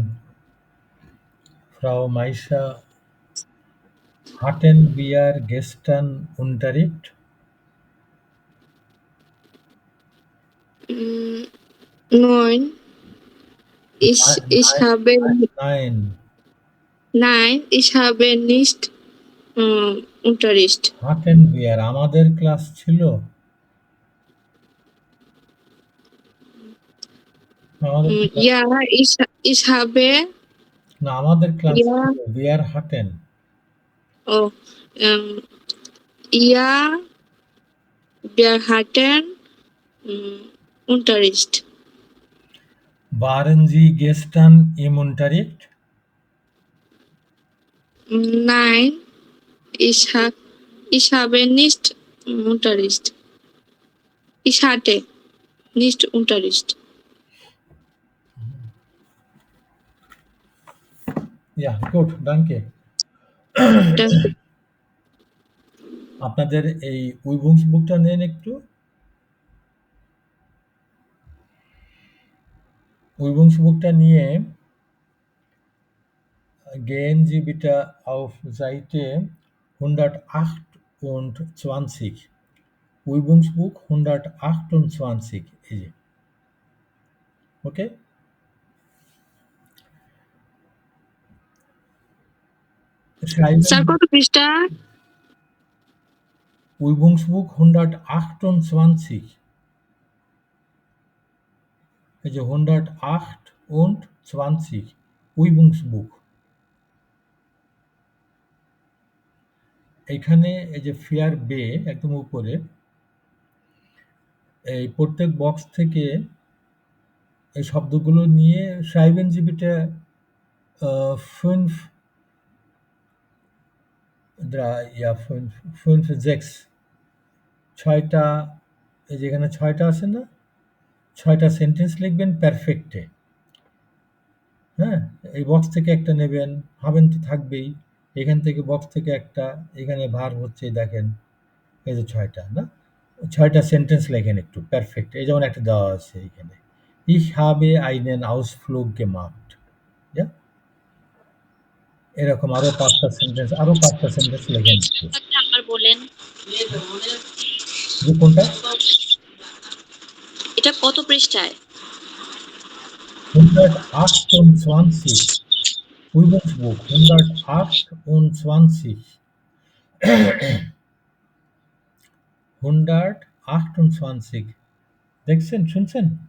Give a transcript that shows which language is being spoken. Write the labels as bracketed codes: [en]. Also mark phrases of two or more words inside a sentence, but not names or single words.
[de] Frau Maisha, hatten wir gestern Unterricht? Nein. Ich habe Nein, ich habe nicht Unterricht. hatten wir [bn] আমাদের ক্লাস ছিল? আমাদের ক্লাস [de] Ja, ich habe [bn] না, আমাদের ক্লাস [de] Ja. ছিল। Wir hatten. oh, ja, wir hatten Unterricht. Waren Sie gestern im Unterricht? Nein, ich habe nicht Unterricht. Ich hatte nicht Unterricht. Ja, gut, danke. Danke. [bn] আপনাদের এই উইবুংস বুকটা নেন একটু। উইবুংস বুকটা নিয়ে [de] gehen Sie bitte auf Seite 128. Übungsbuch 128. [bn] এই যে। ওকে? Sir, কত পৃষ্ঠা? [de] Übungsbuch 128. [bn] এই যে 128 Übungsbuch। এখানে এই যে ফেয়ার বে একদম উপরে এই প্রত্যেক বক্স থেকে এই শব্দগুলো নিয়ে [de] schreiben Sie bitte 5, 6 [bn] 6টা এই যে এখানে 6টা আছে না? 6টা সেন্টেন্স লিখবেন পারফেক্টে। হ্যাঁ? এই বক্স থেকে একটা নেবেন, ভাবেন তো থাকবেই। এখান থেকে বক্স থেকে একটা, এখানে ভার হচ্ছে দেখেন, এই যে ৬ টা না? ৬ টা সেন্টেন্স লেখেন একটু পারফেক্ট। এই যেমন একটা দেওয়া আছে এখানে। [de] Ich habe einen Ausflug gemacht. Ja? [bn] এরকম আরো ৫ টা সেন্টেন্স, আরো ৫ টা সেন্টেন্স লেখেন একটু। আবার বলেন। যে কোনটা? এটা কত পৃষ্ঠায়? 128 Übungsbuch 128 128 দেখছেন, শুনছেন?